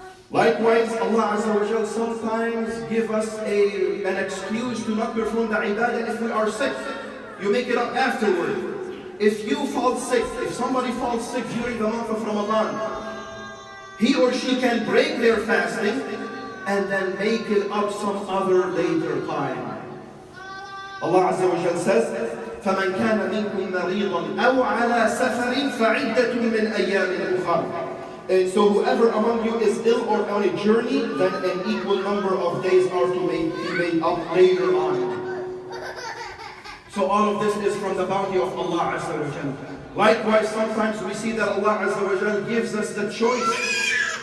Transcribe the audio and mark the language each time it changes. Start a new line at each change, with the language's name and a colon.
English: Likewise, Allah Azza wa Jal sometimes give us an excuse to not perform the ibadah if we are sick. You make it up afterward. If you fall sick, if somebody falls sick during the month of Ramadan, he or she can break their fasting and then make it up some other later time.
Arabic: Allah Azza wa Jal says, فَمَنْ كَانَ مِنْكُمْ مَرِيضًا أَوْ عَلَى سَفَرٍ فَعِدَّةٌ مِنْ أَيَّامٍ أُخَرَ.
English: And so whoever among you is ill or on a journey, then an equal number of days are to be made up later on. So all of this is from the bounty of Allah Azza wa Jal. Likewise, sometimes we see that Allah Azza wa Jal gives us the choice.